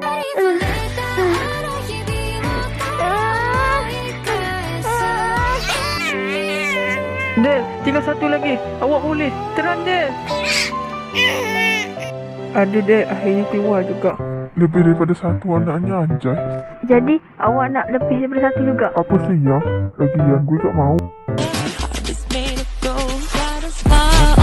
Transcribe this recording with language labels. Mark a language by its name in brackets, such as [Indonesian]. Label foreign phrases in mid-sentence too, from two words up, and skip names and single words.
[Malay] Del, tinggal satu lagi. Awak boleh. Terang, Del. Ada Del, akhirnya keluar juga. Lebih daripada satu anaknya anjay. Jadi, awak nak lebih daripada satu juga? [Indonesian] Apa sih ya? Lagian gue gak mau. [English] Just made it go, got us far.